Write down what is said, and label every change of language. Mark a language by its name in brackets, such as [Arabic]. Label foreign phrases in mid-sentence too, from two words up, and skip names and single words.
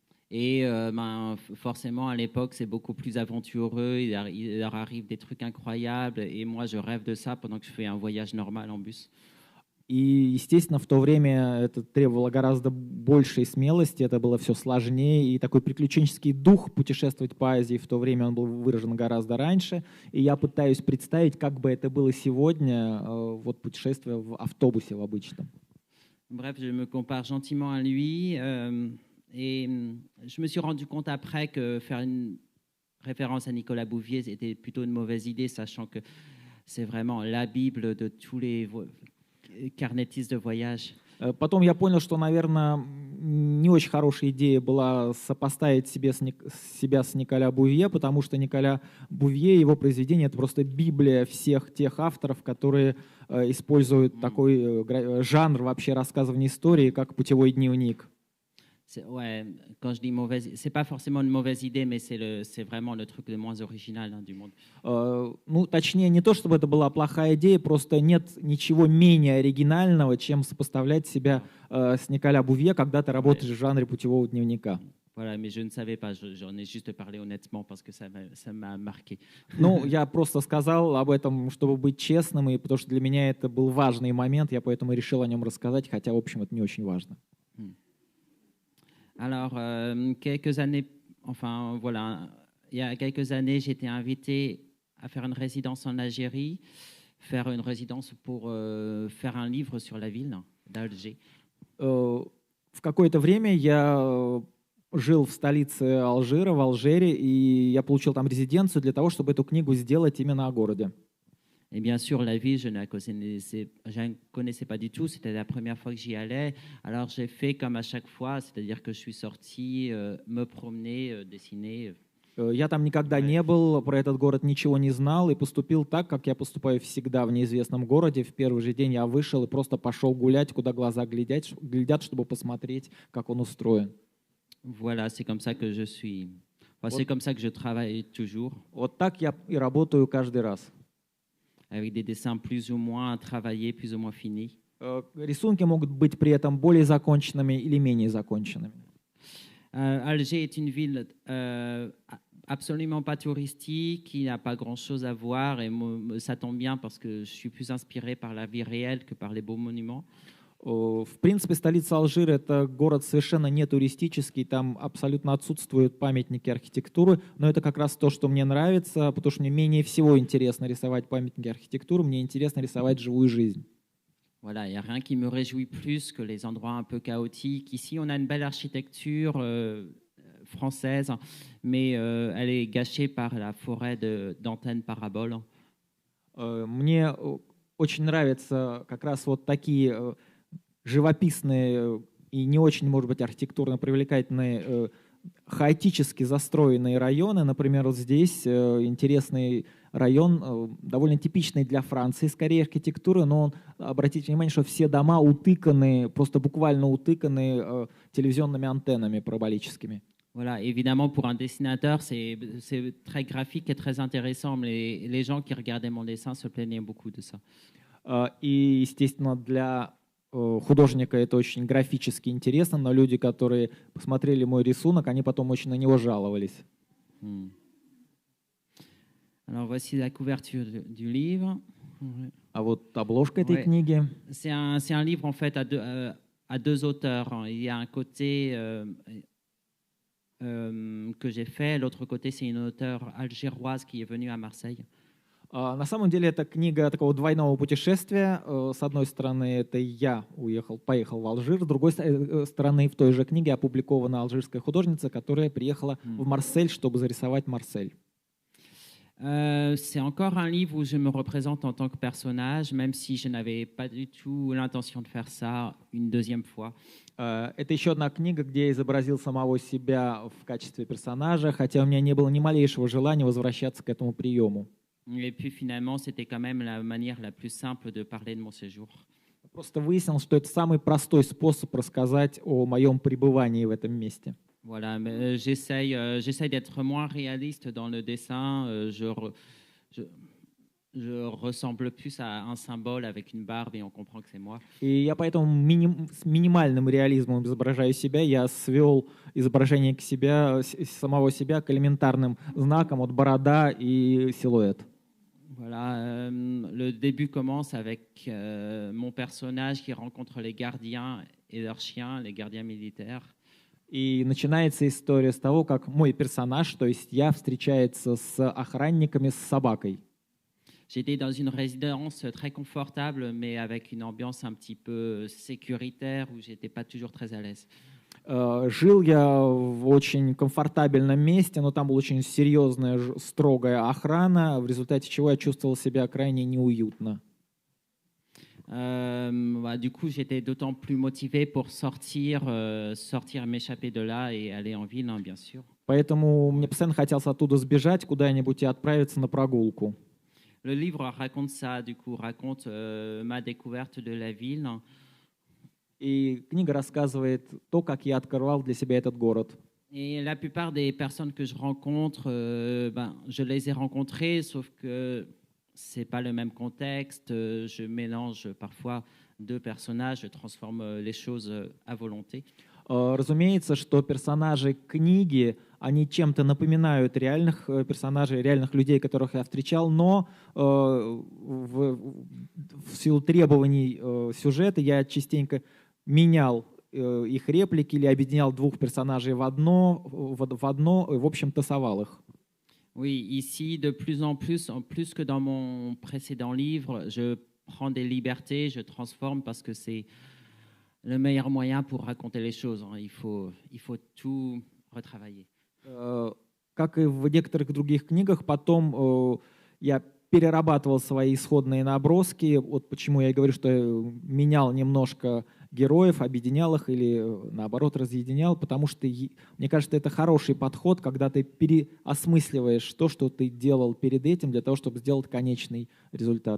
[French] Et forcément, à l'époque, c'est beaucoup plus aventureux. Il leur arrive des trucs incroyables. Et moi, je rêve de ça pendant que je fais un voyage normal en bus. [Russian] И, естественно, в то время это требовало гораздо большей смелости, это было все сложнее, и такой приключенческий дух путешествовать по Азии в то время он был выражен гораздо раньше. И я пытаюсь представить, как бы это было сегодня, вот путешествие в автобусе в обычном. [French] Bref, je me compare gentiment à lui. Et je me suis rendu compte après que faire une référence à Nicolas Bouvier était plutôt une mauvaise idée, sachant que c'est vraiment la Bible de tous les carnétistes de voyage. [Russian] Потом я понял, что, наверное, не очень хорошая идея была сопоставить себя с Николя Бувье, потому что Николя Бувье, его произведение — это просто Библия всех тех авторов, которые используют такой жанр вообще рассказывания истории, как путевой дневник. [French] Ouais, quand je dis mauvaise, c'est pas forcément une mauvaise idée, mais c'est vraiment le truc le moins original du monde. [Russian] Ну, точнее, не то, чтобы это была плохая идея, просто нет ничего менее оригинального, чем сопоставлять себя с Николя Бувье, когда ты работаешь в жанре путевого дневника. [French] Voilà, mais je ne savais pas, j'en ai juste parlé honnêtement parce que ça m'a marqué. [Russian] Ну, я просто сказал об этом, чтобы быть честным, и потому что для меня это был важный момент, я поэтому решил о нем рассказать, хотя, в общем, это не очень важно. [French] Alors, quelques années, enfin voilà, il y a quelques années, j'ai été invité à faire une résidence en Algérie, faire une résidence pour faire un livre sur la ville d'Alger. [Russian] В какое-то время я жил в столице Алжира, в Алжире, и я получил там резиденцию для того, чтобы эту книгу сделать именно о городе. [French] Et bien sûr, la ville, je ne connaissais pas du tout. C'était la première fois que j'y allais. Alors, j'ai fait comme à chaque fois, c'est-à-dire que je suis sorti, me promener, dessiner. [Russian] Я там никогда не был, про этот город ничего не знал, и поступил так, как я поступаю всегда в неизвестном городе. В первый же день я вышел и просто пошел гулять, куда глаза глядят, чтобы посмотреть, как он устроен. [French] Voilà, c'est comme ça que je suis. Enfin, c'est comme ça que je travaille toujours. [Russian] Вот так я и работаю каждый раз. [French] Avec des dessins plus ou moins travaillés, plus ou moins finis. [Russian] Рисунки могут быть при этом более законченными или менее законченными. [French] Alger est une ville absolument pas touristique, qui n'a pas grand-chose à voir, et ça tombe bien parce que je suis plus inspiré par la vie réelle que par les beaux monuments. [Russian] В принципе, столица Алжира — это город совершенно не туристический, там абсолютно отсутствуют памятники архитектуры, но это как раз то, что мне нравится, потому что мне менее всего интересно рисовать памятники архитектуры, мне интересно рисовать живую жизнь. [French] Voilà, il n'y a rien qui me réjouit plus que les endroits un peu chaotiques. Ici, on a une belle architecture française, mais elle est gâchée par la forêt d'antennes paraboles. [Russian] Мне очень нравятся как раз вот такие живописные и не очень, может быть, архитектурно привлекательные, хаотически застроенные районы. Например, вот здесь интересный район, довольно типичный для Франции, скорее, архитектуры, но обратите внимание, что все дома утыканы, просто буквально утыканы телевизионными антеннами параболическими. [French] Voilà, évidemment, pour un dessinateur, c'est très graphique et très intéressant, mais les gens qui regardaient mon dessin se plaignaient beaucoup de ça. [Russian] И, естественно, для художника это очень графически интересно, но люди, которые посмотрели мой рисунок, они потом очень на него жаловались. [French] Alors, voici la couverture du livre. [Russian] А вот обложка этой книги. [French] C'est un livre, en fait, à deux auteurs. Il y a un côté que j'ai fait, l'autre côté, c'est une auteure algéroise qui est venue à Marseille. [Russian] На самом деле это книга такого двойного путешествия. С одной стороны, это я поехал в Алжир, с другой стороны, в той же книге опубликована алжирская художница, которая приехала в Марсель, чтобы зарисовать Марсель. [French] C'est encore un livre où je me représente en tant que personnage, même si je n'avais pas du tout l'intention de faire ça une deuxième fois. [Russian] Это еще одна книга, где я изобразил самого себя в качестве персонажа, хотя у меня не было ни малейшего желания возвращаться к этому приему. [French] Et puis finalement, c'était quand même la manière la plus simple de parler de mon séjour. [Russian] Просто выяснил, что это самый простой способ рассказать о моем пребывании в этом месте. [French] Voilà, mais j'essaye d'être moins réaliste dans le dessin. je ressemble plus à un symbole avec une barbe et on comprend que c'est moi. [Russian] И я поэтому с минимальным реализмом изображаю себя. Я свел изображение самого себя к элементарным знакам, вот борода и силуэт. [French] Voilà, le début commence avec mon personnage qui rencontre les gardiens et leurs chiens, les gardiens militaires. [Russian] И начинается история с того, как мой персонаж, то есть я, встречается с охранниками с собакой. [French] J'étais dans une résidence très confortable, mais avec une ambiance un petit peu sécuritaire où j'étais pas toujours très à l'aise. [Russian] Жил я в очень комфортабельном месте, но там была очень серьезная, строгая охрана, в результате чего я чувствовал себя крайне неуютно. [French] Du coup, j'étais d'autant plus motivé pour sortir, m'échapper de là et aller en ville, hein, bien sûr. [Russian] Поэтому мне постоянно хотелось оттуда сбежать куда-нибудь и отправиться на прогулку. [French] Le livre raconte ça, du coup, raconte ma découverte de la ville. [Russian] И книга рассказывает то, как я открывал для себя этот город. [French] Et la plupart des personnes que je rencontre, je les ai rencontrées, sauf que c'est pas le même contexte. Je mélange parfois deux personnages, je transforme les choses à volonté. [Russian] Разумеется, что персонажи книги, они чем-то напоминают реальных персонажей, реальных людей, которых я встречал, но в силу требований сюжета я частенько менял их реплики или объединял двух персонажей в одно, и, в общем, тасовал их. [French] Oui, ici, de plus en plus que dans mon précédent livre, je prends des libertés, je transforme parce que c'est le meilleur moyen pour raconter les choses. Hein. Il faut tout retravailler. [Russian] Как и в некоторых других книгах, потом я перерабатывал свои исходные наброски. Вот почему я и говорю, что я менял немножко героев, объединял их или, наоборот, разъединял, потому что, мне кажется, это хороший подход, когда ты переосмысливаешь то, что ты делал перед этим, для того, чтобы сделать конечный результат.